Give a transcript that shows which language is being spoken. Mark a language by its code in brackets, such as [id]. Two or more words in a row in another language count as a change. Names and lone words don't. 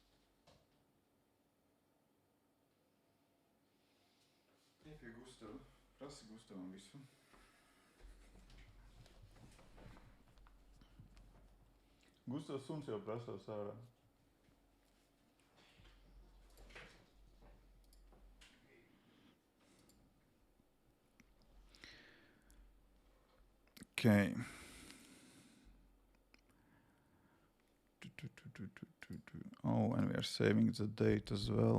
[en] If you gusto. [lv] Prasi Gustavam visu. Gustavs suns jau prasās ārā. [en] Okay. Oh, and we are saving the date as well.